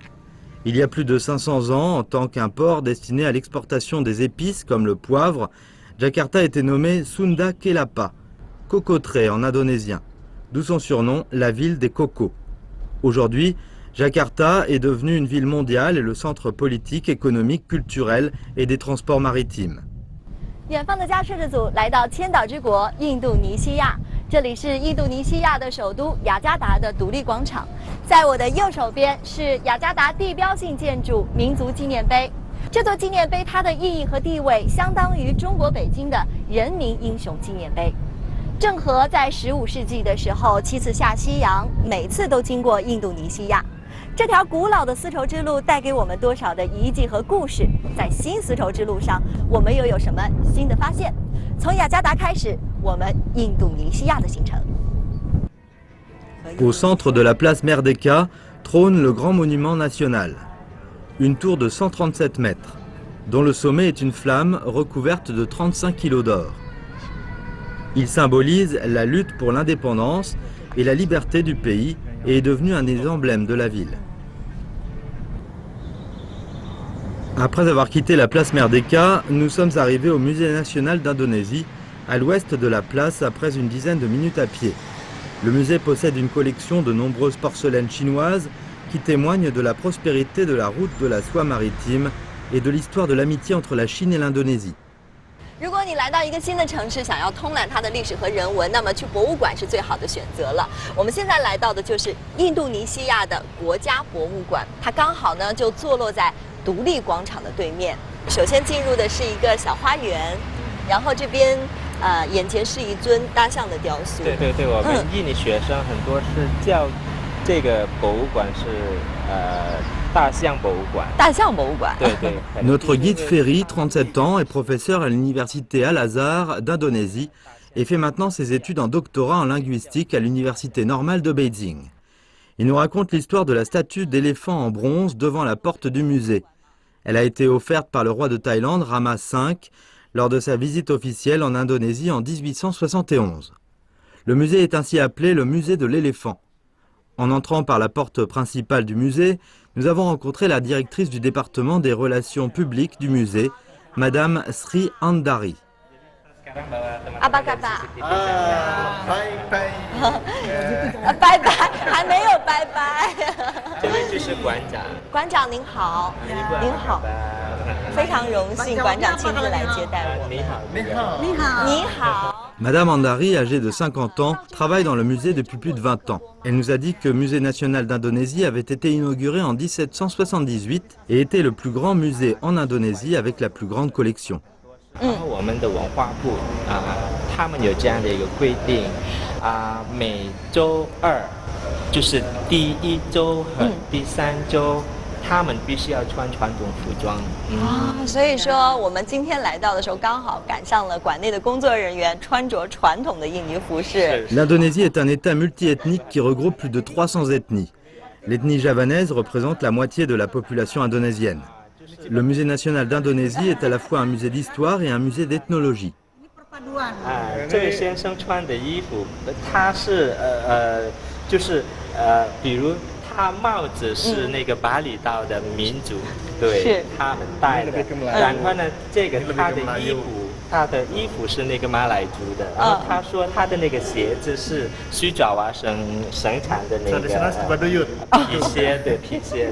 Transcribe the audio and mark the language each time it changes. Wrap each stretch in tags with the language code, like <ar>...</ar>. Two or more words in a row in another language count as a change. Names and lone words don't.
<fr>Il y a plus de 500 ans, en tant qu'un port destiné à l'exportation des épices comme le poivre, Jakarta était nommée Sunda Kelapa, cocoterie en indonésien, d'où son surnom, la ville des cocos. Aujourd'hui, Jakarta est devenue une ville mondiale et le centre politique, économique, culturel et des transports maritimes.</fr> <zh>远方的驾驶者组来到千岛之国印度尼西亚，这里是印度尼西亚的首都雅加达的独立广场。在我的右手边是雅加达地标性建筑民族纪念碑。这座纪念碑它的意义和地位相当于中国北京的人民英雄纪念碑。郑和在15世纪的时候7次下西洋，每次都经过印度尼西亚。这条古老的丝绸之路带给我们多少的遗迹和故事？在新丝绸之路上，我们又有什么新的发现？从雅加达开始，我们印度尼西亚的行程。</zh> <fr>Au centre de la place Merdeka trône le grand monument national, une tour de 137 mètres, dont le sommet est une flamme recouverte de 35 kilos d'or. Il symbolise la lutte pour l'indépendance et la liberté du pays et est devenu un des emblèmes de la ville. Après avoir quitté la place Merdeka, nous sommes arrivés au Musée national d'Indonésie, à l'ouest de la place après une dizaine de minutes à pied. Le musée possède une collection de nombreuses porcelaines chinoises qui témoignent de la prospérité de la route de la soie maritime et de l'histoire de l'amitié entre la Chine et l'Indonésie.</fr> <zh>如果你来到一个新的城市，想要通览它的历史和人文，那么去博物馆是最好的选择了。我们现在来到的就是印度尼西亚的国家博物馆，它刚好呢就坐落在独立广场的对面。首先进入的是一个小花园，然后这边眼前是一尊大象的雕塑。对对对，我们印尼学生很多是叫这个博物馆是大象博物馆。大象博物馆。对对。</zh> <fr>Notre guide Ferry, 37 ans, est professeur à l'université Al-Azhar d'Indonésie et fait maintenant ses études en doctorat en linguistique à l'université normale de Beijing. Il nous raconte l'histoire de la statue d'éléphant en bronze devant la porte du musée. Elle a été offerte par le roi de Thaïlande, Rama V, lors de sa visite officielle en Indonésie en 1871. Le musée est ainsi appelé le musée de l'éléphant. En entrant par la porte principale du musée, nous avons rencontré la directrice du département des relations publiques du musée, Madame Sri Andari.</fr> <id>Apa kata?</id> <zh>拜拜。拜拜，还没有拜拜。这位就是馆长。馆长您好，您好，非常荣幸馆长亲自来接待我。你好，你好，你好，你好。</zh> <fr>Madame Andari, âgée de 50 ans, travaille dans le musée depuis plus de 20 ans. Elle nous a dit que le musée national d'Indonésie avait été inauguré en 1778 et était le plus grand musée en Indonésie avec la plus grande collection.</fr> <zh>我们的文化部他们有这样的一个规定每周二，就是第1周和第3周他们必须要穿传统服装。啊，所以说我们今天来到的时候，刚好赶上了馆内的工作人员穿着传统的印尼服饰。</zh> <fr>L'Indonésie est un État multiethnique qui regroupe plus de 300 ethnies. L'ethnie javanaise représente la moitié de la population indonésienne. Le musée national d'Indonésie est à la fois un musée d'histoire et un musée d'ethnologie.</fr> <zh>这位先生穿的衣服，他是比如他帽子是那个巴厘岛的民族，对，他们戴的。然后呢，这个他的衣服是那个马来族的，然后他说他的那个鞋子是西爪哇省生产的那个皮鞋，对皮鞋。</zh>